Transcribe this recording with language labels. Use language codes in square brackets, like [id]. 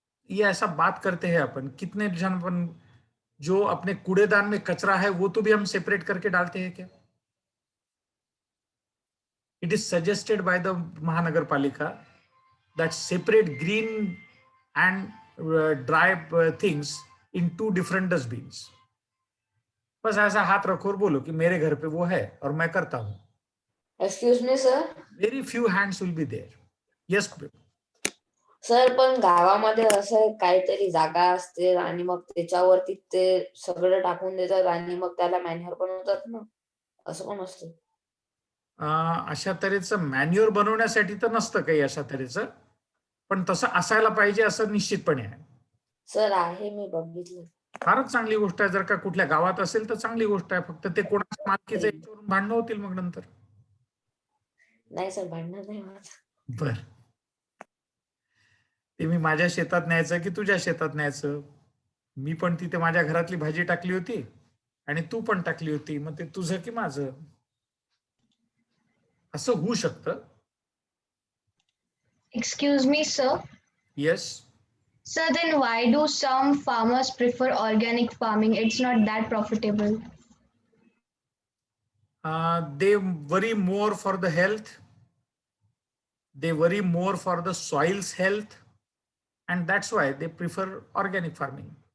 [hi] ये ऐसा बात करते हैं अपन, कितने जन अपन जो अपने कूड़ेदान में कचरा है वो तो भी हम सेपरेट करके डालते हैं क्या? [en] It is suggested by the Mahanagarpalika that separate green and dry things in 2 different dustbins. [hi] बस ऐसा हाथ रखो और बोलो कि मेरे घर पे वो है और मैं करता हूँ. [en] Excuse me sir. Very few hands will be there. Yes. [mr] Sir पण गावामध्ये असं काहीतरी जागा असते आणि मग त्याच्यावरती ते सगळं टाकून देतात आणि मग त्याला मॅन्युअर बनवतात ना, असं पण असतं. अशा तऱ्हेचं मॅन्युअर बनवण्यासाठी तर नसतं काही अशा तऱ्हेचं, पण तसं असायला पाहिजे असं निश्चितपणे आहे. सर आहे, मी बघितलं. फारच चांगली गोष्ट आहे. जर का कुठल्या गावात असेल तर चांगली गोष्ट आहे. फक्त ते कोणाच्या मालकीचं याच्यावरून भांडणं होतील मग नंतर. नाही सर भांडणार नाही होत. बर, ते मी माझ्या शेतात न्यायचं की तुझ्या शेतात न्यायचं? मी पण तिथे माझ्या घरातली भाजी टाकली होती आणि तू पण टाकली होती, मग ते तुझं की माझं असं होऊ शकतं. [en] Excuse me, sir. Yes. Sir, then why do some farmers prefer organic farming? It's not that profitable. They worry more for the health. They worry more for the soil's health, and that's why they prefer organic farming.